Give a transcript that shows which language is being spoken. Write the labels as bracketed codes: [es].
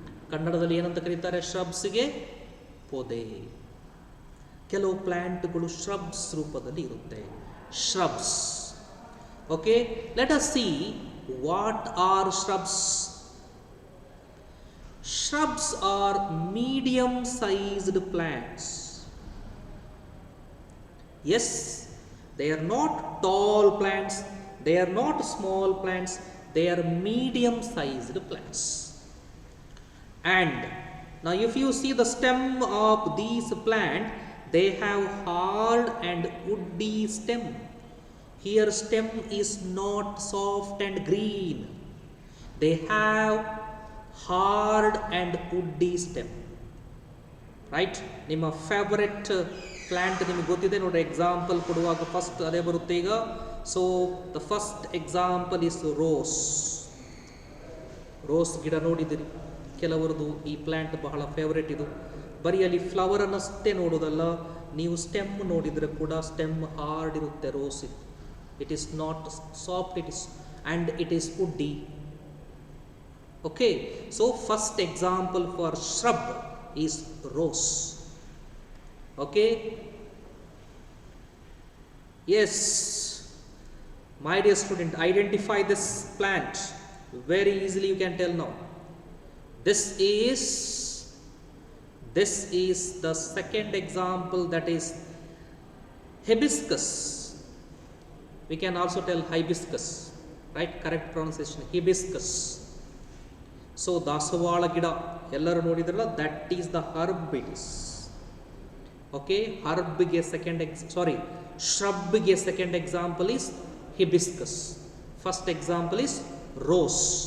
[kn] ಕನ್ನಡದಲ್ಲಿ ಏನಂತ ಕರೀತಾರೆ shrubsಗೆ? ಪೊದೆ. ಕೆಲವು ಪ್ಲಾಂಟ್ಗಳು shrubs ರೂಪದಲ್ಲಿ ಇರುತ್ತೆ. shrubs. [en] Okay, let us see what are shrubs. Shrubs are medium sized plants. Yes, they are not tall plants, they are not small plants, they are medium sized plants. And now if you see the stem of these plant, they have hard and woody stem. Here stem is not soft and green, they have hard and woody stem. Right? [kn] ನಿಮ್ಮ favourite plant ನಿಮಗೆ ಗೊತ್ತಿದೆ ನೋಡ್ರಿ, example ಕೊಡುವಾಗ first ಅದೇ ಬರುತ್ತೆ ಈಗ. [en] So the first example is rose. [kn] Rose ಗಿಡ ನೋಡಿದ್ದೀರಿ ಕೆಲವರದು. ಈ ಪ್ಲ್ಯಾಂಟ್ ಬಹಳ ಫೇವ್ರೇಟ್. ಇದು ಬರೀ ಅಲ್ಲಿ ಫ್ಲವರ್ ಅನ್ನಷ್ಟೇ ನೋಡೋದಲ್ಲ, ನೀವು ಸ್ಟೆಮ್ ನೋಡಿದರೆ ಕೂಡ ಸ್ಟೆಮ್ ಹಾರ್ಡ್ ಇರುತ್ತೆ rose. [en] It is not soft, it is woody. Okay, so first example for shrub is rose. Okay, yes, my dear student, identify this plant very easily. You can tell now. This is the second example, that is hibiscus. We can also tell hibiscus, right? Correct pronunciation, hibiscus. So [kn] ದಾಸವಾಳ ಗಿಡ ಎಲ್ಲರೂ ನೋಡಿದ್ರಲ್ಲ, [en] That is the herb it is. Okay, ಹರ್ಬ್ಗೆ shrubಗೆ second example is hibiscus. First example is rose.